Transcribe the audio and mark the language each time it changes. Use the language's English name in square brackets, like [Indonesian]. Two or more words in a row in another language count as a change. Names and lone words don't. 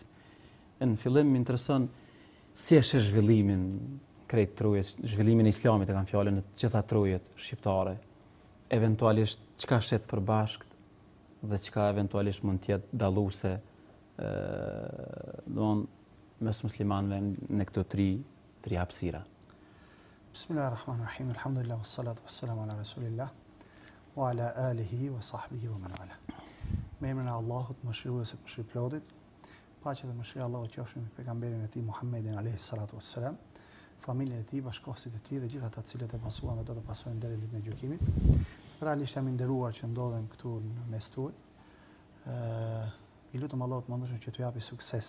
[Albanian] Në fillim më intereson si është zhvillimin krejt trojet, zhvillimin e islamit e kam fjalën në të gjitha trojet shqiptare. Eventualisht çka shet përbashkët dhe çka eventualisht mund të jetë dalluese mes muslimanëve në këto tri hapësira. [Arabic] بسم الله الرحمن الرحيم. الحمد لله والصلاة والسلام على رسول الله وعلى آله وصحبه ومن والاه. [Albanian] Me emrin e Allahut, mëshiruesit, mëshirëplotit, paqja dhe mëshira e Allahut qofshin me pejgamberin e tij Muhammedin [Arabic] عليه الصلاة والسلام, [Albanian] familjen e tij, bashkëkohësit e tij dhe gjithë ata të cilët e pasuan dhe do të pasojnë deri në ditën e gjykimit. Realisht jam i nderuar që ndodhem këtu në mes tuaj. I lutem Allahut mëndshëm që t'ju japi sukses.